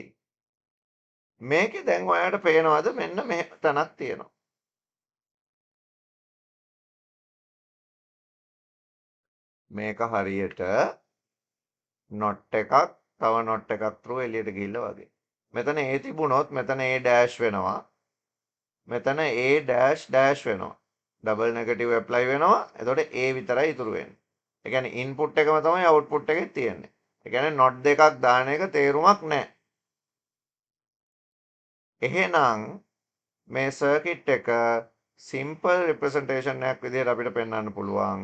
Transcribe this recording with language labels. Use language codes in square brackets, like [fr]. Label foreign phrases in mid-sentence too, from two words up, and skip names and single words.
[si] මේකේ දැන් ඔයාලට පේනවද මෙන්න මෙහෙම තැනක් තියෙනවා. මේක හරියට not එකක් තව not එකක් through එළියට ගිහිල්ලා වගේ. මෙතන A තිබුණොත් මෙතන [en] A dash [si] වෙනවා. මෙතන [en] A dash dash [si] වෙනවා. [en] double negative apply [si] වෙනවා. එතකොට A විතරයි ඉතුරු වෙන්නේ. ඒ කියන්නේ ඉන්පුට් එකම තමයි අවුට්පුට් එකේ තියෙන්නේ. ඒ කියන්නේ not දෙකක් දාන එක තේරුමක් නැහැ. එහෙනම් මේ සර්කිට් එක [en] simple representation [si] එකක් විදිහට අපිට පෙන්වන්න පුළුවන්.